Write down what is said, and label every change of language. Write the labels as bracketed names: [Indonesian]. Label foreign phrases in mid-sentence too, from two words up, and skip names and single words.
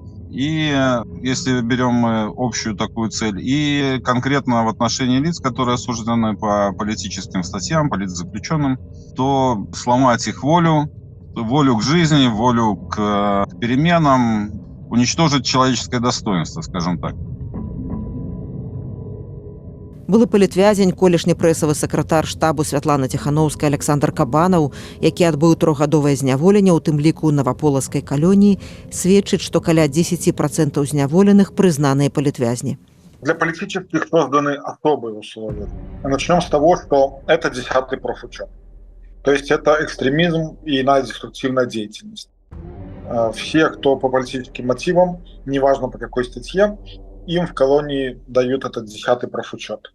[Russian] И если берем мы общую такую цель, и конкретно в отношении лиц, которые осуждены по политическим статьям, политзаключенным, то сломать их волю к жизни, волю к переменам, уничтожить человеческое достоинство, скажем так. [Belarusian] Былы палітвязень, колішні прэсавы сакратар штабу Святлана Ціханаўская Александр Кабанаў, які адбыў 3-гадовае зняволенне, у тым ліку ў Новаполацкай калоніі, сведчыць, што каля 10% зняволеных прызнаныя палітвязні. [Russian] Для политических созданы особые условия. Начнем с того, что это 10-й профучет. То есть это экстремизм и иная деструктивная деятельность. Все, кто по политическим мотивам, неважно по какой статье, им в колонии дают этот 10-й профучет.